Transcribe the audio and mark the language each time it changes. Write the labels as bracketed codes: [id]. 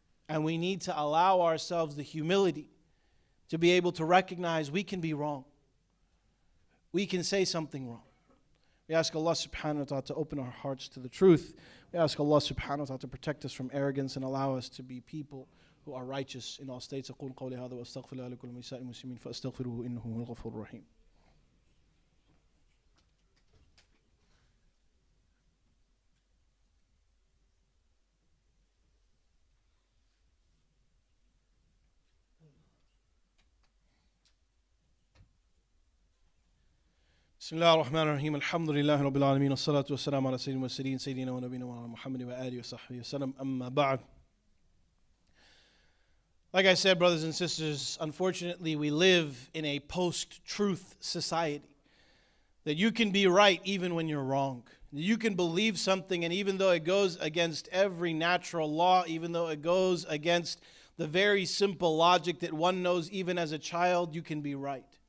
[en] And we need to allow ourselves the humility to be able to recognize we can be wrong. We can say something wrong. We ask Allah subhanahu wa ta'ala to open our hearts to the truth. We ask Allah subhanahu wa ta'ala to protect us from arrogance and allow us to be people who are righteous in all states. [ar] أقول قولي هذا وأستغفر الله لكم ولسائر المسلمين فأستغفروه إنه هو الغفور الرحيم. بسم الله الرحمن الرحيم الحمد لله رب العالمين والصلاة والسلام على سيدنا المرسلين سيدنا ونبينا محمد وآله وصحبه وسلم أما بعد. [en] Like I said, brothers and sisters, unfortunately we live in a post-truth society. That you can be right even when you're wrong. You can believe something, and even though it goes against every natural law, even though it goes against the very simple logic that one knows even as a child, you can be right.